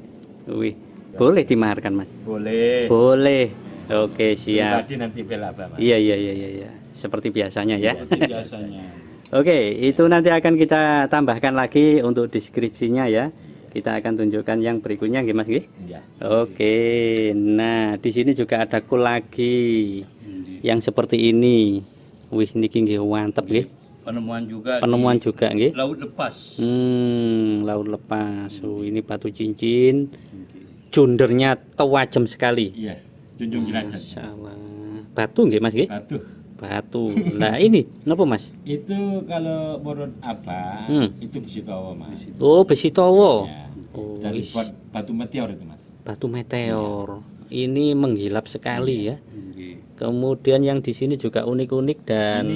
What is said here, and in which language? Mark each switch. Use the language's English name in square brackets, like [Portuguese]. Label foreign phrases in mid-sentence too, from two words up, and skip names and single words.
[Indonesian] Wih. Boleh dimaharkan Mas? Boleh. Boleh. Oke siap. Pribadi nanti bela Abah Mas. Iya iya iya iya iya. Seperti biasanya ya. Biasanya. Oke, itu nanti akan kita tambahkan lagi untuk deskripsinya ya. Kita akan tunjukkan yang berikutnya nggih Mas nggih? Iya. Oke. Nah, di sini juga ada kul lagi yang seperti ini. [Javanese] Wih, niki nggih mantep nggih. [Indonesian] Penemuan juga Penemuan di juga nggih. laut lepas. Laut lepas. Oh, ini batu cincin. Jundernya tajam sekali. Iya. Junjung derajat. Masyaallah. Batu nggih Mas nggih? Batu. Batu. Nah, ini napa Mas? Itu kalau menurut Abah itu besi towo Mas. Oh, besi towo. Ya. Oh, Dari wis. buat batu meteor itu Mas. Batu meteor. Ini menggilap sekali ya. Nggih. Kemudian yang di sini juga unik-unik dan